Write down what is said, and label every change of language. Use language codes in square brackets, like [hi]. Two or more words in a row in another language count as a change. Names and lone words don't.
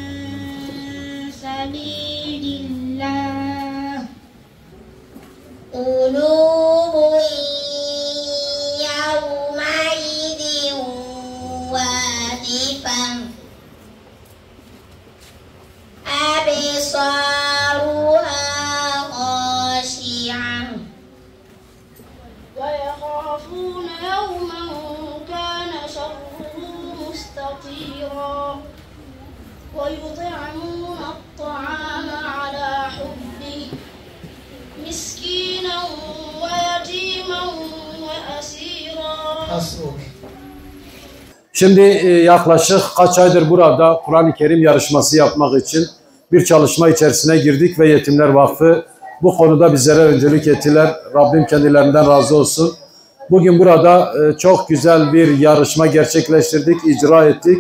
[ar] سبيل الله قلوب يومئذ واجفة أبصارها خاشعة ويخافون يوما كان شره مستطيرا ويطعمون الطعام على حبه مسكينا ويتيما وأسيرا. [tr] Şimdi yaklaşık kaç aydır burada Kur'an-ı Kerim yarışması yapmak için bir çalışma içerisine girdik ve Yetimler Vakfı bu konuda bizlere öncülük ettiler. Rabbim kendilerinden razı olsun. Bugün burada çok güzel bir yarışma gerçekleştirdik, icra ettik.